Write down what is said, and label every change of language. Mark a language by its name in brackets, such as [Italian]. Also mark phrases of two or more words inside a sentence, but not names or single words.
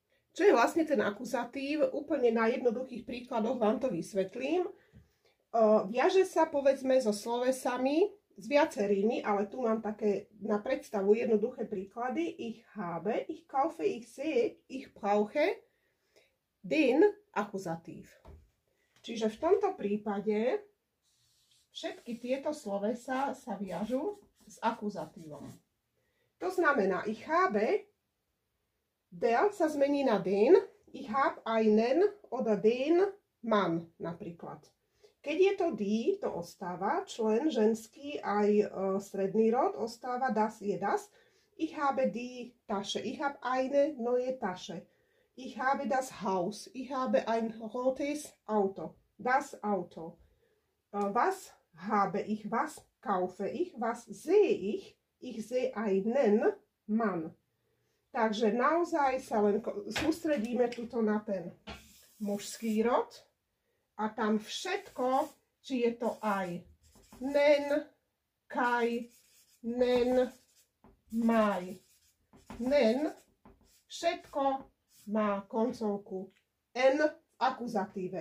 [Slovak] Čo je vlastne ten akuzatív? Úplne na jednoduchých príkladoch vám to vysvetlím. Viaže sa povedzme so slovesami, s viacerými, ale tu mám také na predstavu jednoduché príklady. [German] Ich habe, ich kaufe, ich sehe, ich brauche, den akuzatív. [Slovak] Čiže v tomto prípade všetky tieto slovesa sa viažú s akuzatívom. To znamená, [German] ich habe, der [Slovak] sa zmení na [German] den, ich hab einen oder den Mann napríklad. [Slovak] Keď je to die, to ostáva, člen ženský aj stredný rod, ostáva das je das. [German] Ich habe die Tasche, ich habe eine neue Tasche. Ich habe das Haus, ich habe ein rotes Auto, das Auto. Was habe ich, was kaufe ich, was sehe ich? Ich sehe einen Mann. [Slovak] Takže naozaj sa len sústredíme tuto na ten mužský rod a tam všetko, či je to aj nen, kaj, nen, maj, nen, všetko má koncovku n v akuzatíve.